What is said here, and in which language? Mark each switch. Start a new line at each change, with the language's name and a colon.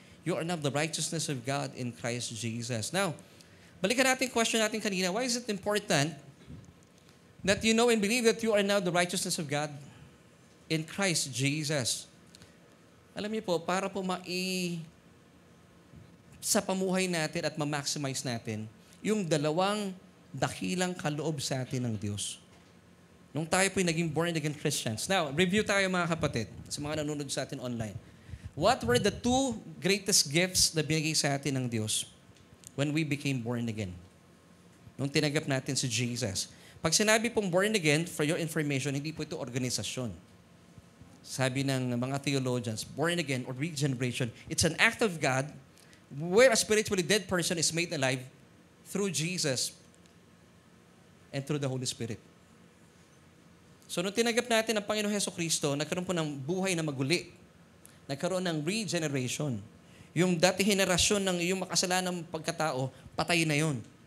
English: You are now the righteousness of God in Christ Jesus. Now,
Filipino: balikan natin question natin kanina.
English: Why is it important that you know and believe that you are now the righteousness of God in Christ Jesus?
Filipino: Alam niyo po, para po sa pamuhay natin at ma-maximize natin yung dalawang dakilang kaloob sa atin ng Diyos. Nung tayo po'y naging born-again Christians. Now, review tayo mga kapatid, sa mga nanonood sa atin online.
English: What were the two greatest gifts
Filipino: na binigay sa atin ng Diyos
English: when we became born again?
Filipino: Nung tinanggap natin si Jesus. Pag sinabi pong born again,
English: for your information,
Filipino: hindi po ito organisasyon. Sabi ng mga
English: theologians, born again or regeneration, it's an act of God where a spiritually dead person is made alive through Jesus and through the Holy Spirit.
Filipino: So, nung tinanggap natin ang Panginoon Hesukristo, nagkaroon po ng buhay na maguli. Nagkaroon ng regeneration. Yung dati henerasyon ng iyong makasalanang pagkatao, patay na yon.